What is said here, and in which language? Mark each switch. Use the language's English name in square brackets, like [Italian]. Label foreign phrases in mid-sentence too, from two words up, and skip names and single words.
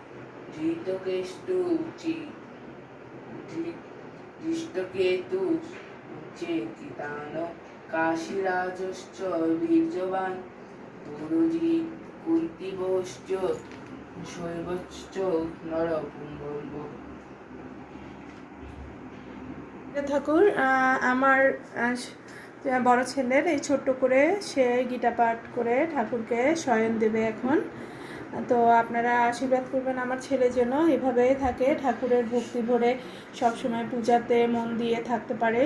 [Sanskrit] धृष्टकेतु चेकितानो काशीराजश्च वीर्यवान् पुरुजी कुन्तिभोश्च शैवश्च नरपुङ्गव। [Bangla] ঠাকুর আমার বড় ছেলের এই ছোট্ট করে সে গীতা পাঠ করে ঠাকুরকে শয়ন দেবে এখন। তো আপনারা আশীর্বাদ করবেন আমার ছেলের জন্য, এভাবেই থাকে, ঠাকুরের ভক্তি ভরে সবসময় পূজাতে মন দিয়ে থাকতে পারে।